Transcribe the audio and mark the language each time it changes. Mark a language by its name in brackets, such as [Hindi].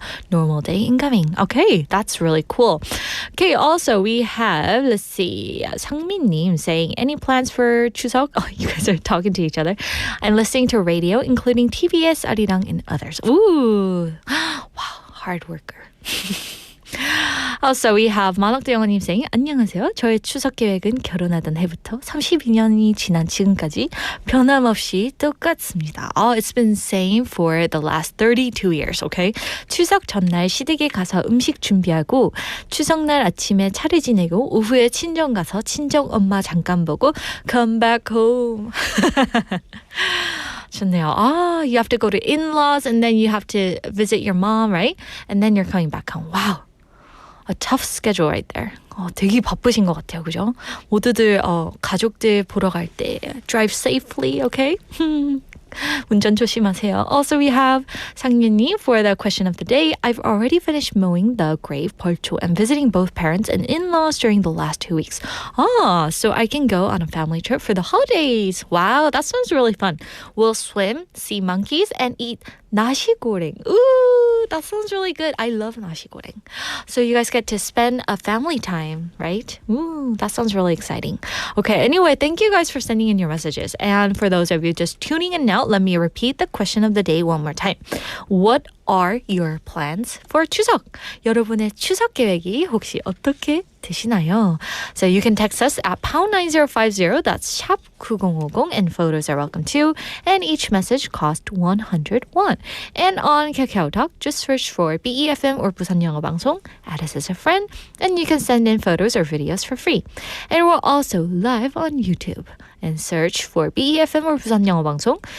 [English] Normal day incoming. Okay, that's really cool. Okay, also we have, let's see, Sangmin Nim saying, any plans for Chuseok? Oh, you guys are talking to each other. I'm listening to radio, including TBS, Arirang, and others. Ooh, wow, hard worker. Also, we have 만학도 영어님 saying [Korean] 안녕하세요. 저의 추석 계획은 결혼하던 해부터 32년이 지난 지금까지 변함없이 똑같습니다. [English] It's been same for the last 32 years, okay? [Korean] 추석 전날 시댁에 가서 음식 준비하고 추석날 아침에 차례 지내고 오후에 친정 가서 친정 엄마 잠깐 보고 [English] come back home. [Korean] 좋네요. [English] You have to go to in-laws and then you have to visit your mom, right? And then you're coming back home. Wow. A tough schedule right there. [Korean] 되게 바쁘신 것 같아요. 그죠? 모두들 가족들 보러 갈 때 [English] drive safely, okay? [Korean] 운전 조심하세요. [English] Also, we have 상윤님 for the question of the day. I've already finished mowing the grave, 벌초, and visiting both parents and in-laws during the last 2 weeks. So I can go on a family trip for the holidays. Wow, that sounds really fun. We'll swim, see monkeys, and eat nasi goreng. Ooh, that sounds really good. I love nasi goreng. So you guys get to spend a family time, right? Ooh, that sounds really exciting. Okay, anyway, thank you guys for sending in your messages. And for those of you just tuning in now, let me repeat the question of the day one more time. What are your plans for 추석? [Korean] 여러분의 추석 계획이 혹시 어떻게 되시나요? [English] So you can text us at #9050. That's 샵 9050 and photos are welcome too. And each message costs 100 won. And on KakaoTalk, just search for BEFM or 부산영어방송, add us as a friend, and you can send in photos or videos for free. And we're also live on YouTube. And search for BEFM or 부산영어방송.